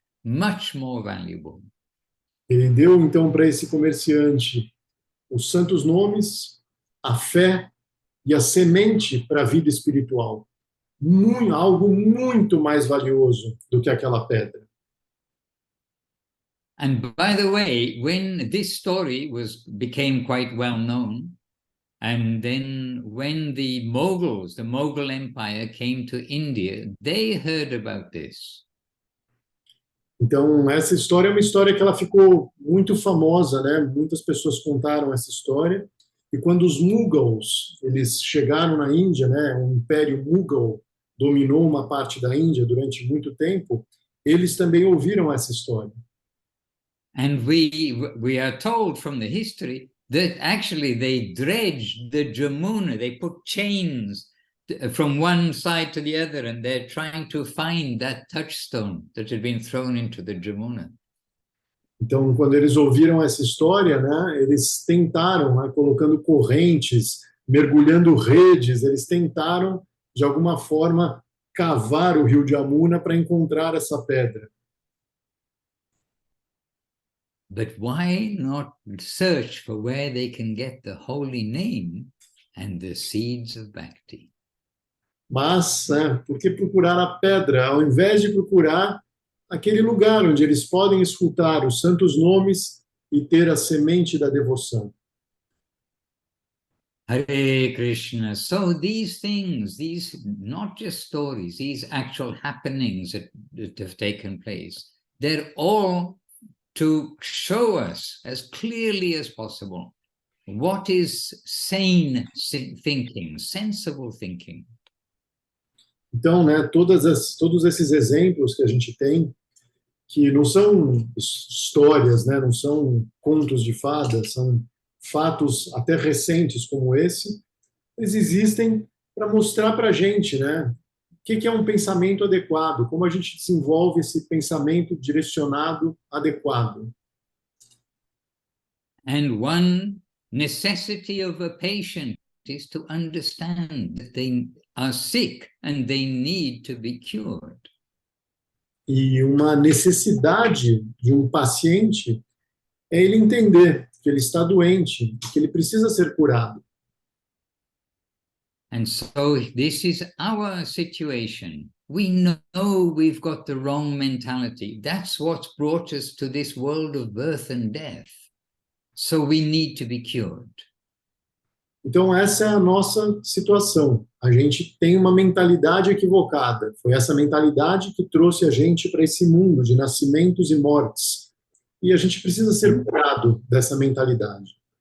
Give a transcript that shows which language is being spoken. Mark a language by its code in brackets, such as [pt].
[en] Much more valuable. [pt] Ele deu, então, para esse comerciante os santos nomes, a fé e a semente para a vida espiritual. Algo muito mais valioso do que aquela pedra. [en] And by the way, when this story became quite well known, and then when the Mughal Empire came to India, they heard about this. [pt] Então, essa história é uma história que ela ficou muito famosa, né? Muitas pessoas contaram essa história. E quando os Mughals, eles chegaram na Índia, né? O Império Mughal dominou uma parte da Índia durante muito tempo, eles também ouviram essa história. [en] And we are told from the history that actually they dredged the Jamuna, they put chains from one side to the other, and they're trying to find that touchstone that had been thrown into the Jamuna. [pt] Então, quando eles ouviram essa história, né, eles tentaram, né, colocando correntes, mergulhando redes, eles tentaram, de alguma forma, cavar o rio Jamuna para encontrar essa pedra. [en] But why not search for where they can get the holy name and the seeds of Bhakti? [pt] Mas, né, por que procurar a pedra, ao invés de procurar aquele lugar onde eles podem escutar os santos nomes e ter a semente da devoção? [sa] Hare Krishna. [en] So these things, these not just stories, these actual happenings that have taken place, they're all to show us as clearly as possible what is sane thinking, sensible thinking. [pt] Então, né, todos esses exemplos que a gente tem, que não são histórias, né, não são contos de fadas, são fatos até recentes como esse, eles existem para mostrar para a gente, né, o que é um pensamento adequado, como a gente desenvolve esse pensamento direcionado adequado. [en] And one necessity of a patient is to understand that they are sick and they need to be cured. [pt] E uma necessidade de um paciente é ele entender que ele está doente, que ele precisa ser curado. [en] And so this is our situation. We know we've got the wrong mentality. That's what's brought us to this world of birth and death. So we need to be cured. [pt] Então, essa é a nossa situação. A gente tem uma mentalidade equivocada. Foi essa mentalidade que trouxe a gente para esse mundo de nascimentos e mortes. E a gente precisa ser curado dessa mentalidade.